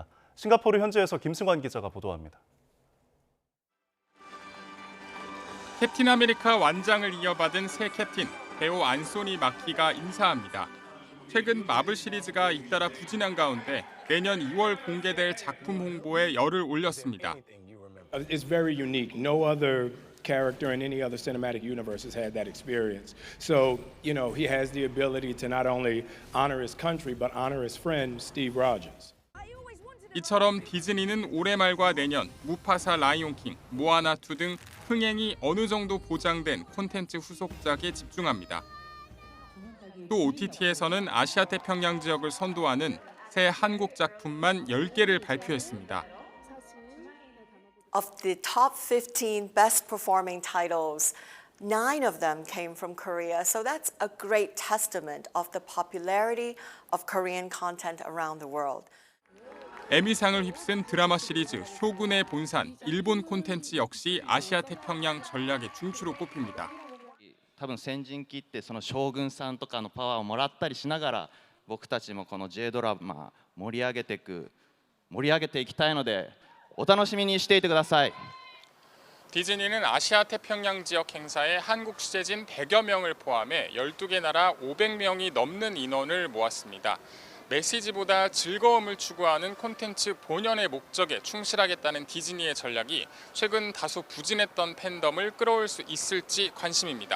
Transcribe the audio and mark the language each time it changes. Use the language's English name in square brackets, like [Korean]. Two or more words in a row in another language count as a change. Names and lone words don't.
[Korean] 싱가포르 현지에서 김승환 기자가 보도합니다. 캡틴 아메리카 완장을 이어받은 새 캡틴, 배우 안소니 마키가 인사합니다. 최근 마블 시리즈가 잇따라 부진한 가운데 내년 2월 공개될 작품 홍보에 열을 올렸습니다. [English] It's very unique. No other character in any other cinematic universe has had that experience. So, he has the ability to not only honor his country, but honor his friend, Steve Rogers. [Korean] 이처럼 디즈니는 올해 말과 내년 무파사 라이온킹, 모아나2 등 흥행이 어느 정도 보장된 콘텐츠 후속작에 집중합니다. 또 OTT에서는 아시아 태평양 지역을 선도하는 새 한국 작품만 10개를 발표했습니다. [English] Of the top 15 best performing titles, 9 of them came from Korea. So that's a great testament of the popularity of Korean content around the world. [Korean] 에미상을 휩쓴 드라마 시리즈 쇼군의 본산, 일본 콘텐츠 역시 아시아 태평양 전략의 중추로 꼽힙니다. [Japanese] 多分先陣切ってその将軍さんとかのパワーをもらったりしながら僕たちもこの J ドラマ盛り上げていきたいのでお楽しみにしていてください。 [Korean] 디즈니는 아시아 태평양 지역 행사에 한국 취재진 100여 명을 포함해 12개 나라 500명이 넘는 인원을 모았습니다. 메시지보다 즐거움을 추구하는 콘텐츠 본연의 목적에 충실하겠다는 디즈니의 전략이 최근 다소 부진했던 팬덤을 끌어올 수 있을지 관심입니다.